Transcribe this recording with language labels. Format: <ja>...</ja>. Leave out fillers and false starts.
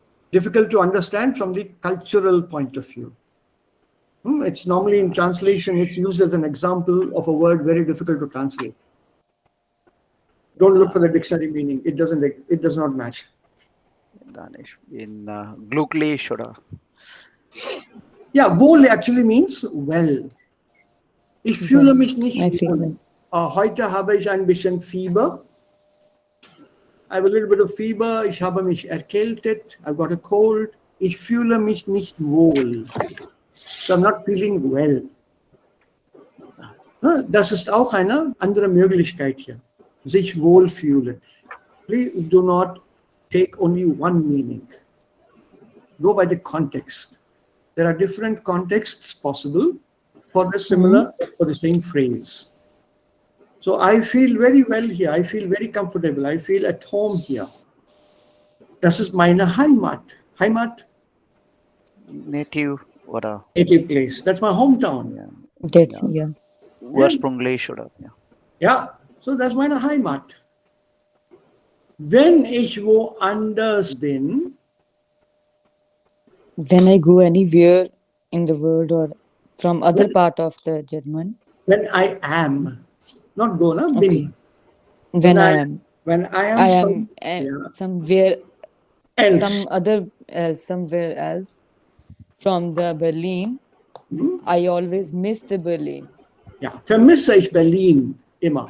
<en>Difficult to understand from the cultural point of view. It's normally in translation, it's used as an example of a word very difficult to translate. Don't look for the dictionary meaning. It does not match.</en> <de>Danish in glücklich oder?</de> <en>Yeah, wohl actually means well.</en> <de>Ich fühle mich nicht</de> <en>I feel</en> <de>wohl. Heute habe ich ein bisschen Fieber.</de> <en>I have a little bit of fever.</en> <de>Ich habe mich erkältet.</de> <en>I've got a cold.</en> <de>Ich fühle mich nicht wohl.</de> <en>So I'm not feeling well.</en> <de>Das ist auch eine andere Möglichkeit hier. Sich wohlfühlen.</de> <en>Please do not take only one meaning. Go by the context. There are different contexts possible for the similar, for the same phrase. So I feel very well here. I feel very comfortable. I feel at home here.</en> <de>Das ist meine Heimat. Heimat?</de> <en>Native</en> <de>oder?</de> <en>Native place. That's my hometown. Yeah. That's yeah.</en> <de>Ursprünglich oder?</de> <en>Yeah.</en> <de>Ja,</de> <en>so that's</en> <de>meine Heimat. Wenn ich woanders bin,</de> <en>When I go anywhere in the world or from other part of the German, when I am, not go, na, okay.</en> <de>bin.</de> <en>When I am somewhere else. somewhere else from the Berlin, I always miss the Berlin.</en> <de>Ja, vermisse ich Berlin immer.</de>